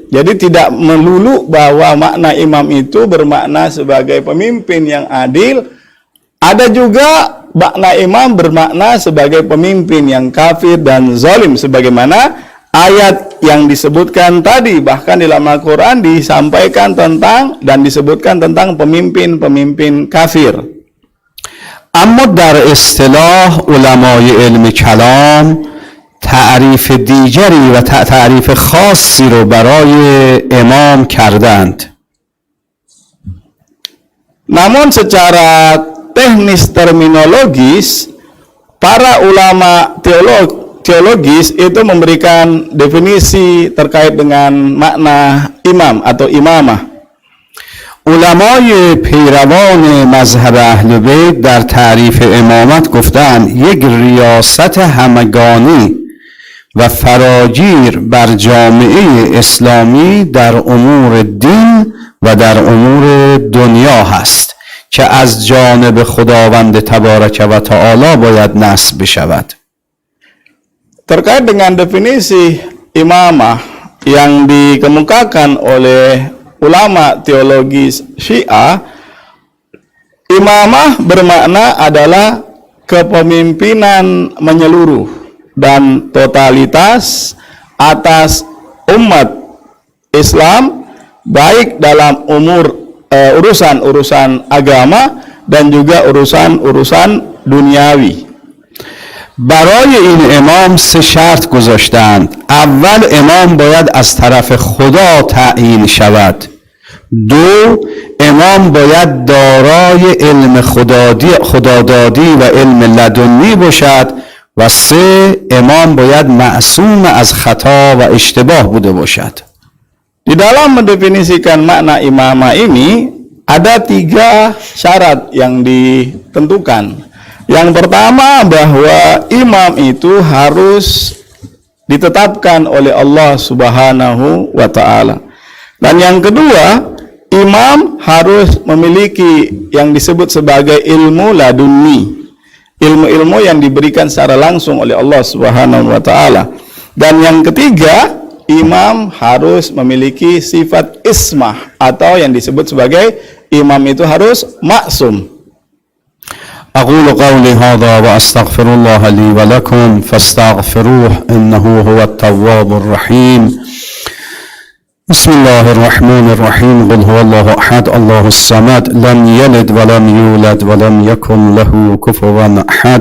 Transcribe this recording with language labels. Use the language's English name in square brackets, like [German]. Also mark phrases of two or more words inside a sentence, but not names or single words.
[Indonesian] Jadi tidak melulu bahwa makna imam itu bermakna sebagai pemimpin yang adil. Ada juga makna imam bermakna sebagai pemimpin yang kafir dan zalim, sebagaimana ayat yang disebutkan tadi. Bahkan dalam Al-Quran disampaikan tentang dan disebutkan tentang pemimpin-pemimpin kafir. [Persian] اما در اصطلاح علمای علم کلام تعریف دیگری و تعریف خاصی رو برای امام کردند. [Indonesian] Namun secara teknis terminologis, para ulama teologis itu memberikan definisi terkait dengan makna imam atau imamah. [Persian] علمای پیروان مذهب اهل بیت در تعریف امامت گفتند یک ریاست همگانی و فراگیر بر جامعه اسلامی در امور دین و در امور دنیا هست که از جانب خداوند تبارک و تعالی باید نصب بشود. [Indonesian] Terkait dengan definisi imamah yang dikemukakan oleh ulama teologis Syiah, imamah bermakna adalah kepemimpinan menyeluruh dan totalitas atas umat Islam, baik dalam urusan-urusan agama dan juga urusan-urusan duniawi. [Persian] برای این امام سه شرط گذاشتند. اول، امام باید از طرف خدا تعیین شود. دو، امام باید دارای علم خدادادی و علم لدنی باشد. و سه، امام باید معصوم از خطا و اشتباه بوده باشد. [Indonesian] Di dalam mendefinisikan makna imamah ini, ada 3 syarat yang ditentukan. Yang pertama, bahwa imam itu harus ditetapkan oleh [Arabic] الله سبحانه وتعالى. [Indonesian] Dan yang kedua, imam harus memiliki yang disebut sebagai ilmu laduni, ilmu-ilmu yang diberikan secara langsung oleh [Arabic] الله سبحانه وتعالى. [Indonesian] Dan yang ketiga, imam harus memiliki sifat ismah, atau yang disebut sebagai imam itu harus maksum. [Arabic] أقول قولي هذا وأستغفر الله لي ولكم فاستغفروه إنه هو التواب الرحيم. بسم الله الرحمن الرحيم. قل هو الله أحد الله الصمد لم يلد ولم يولد ولم يكن له كفوا أحد.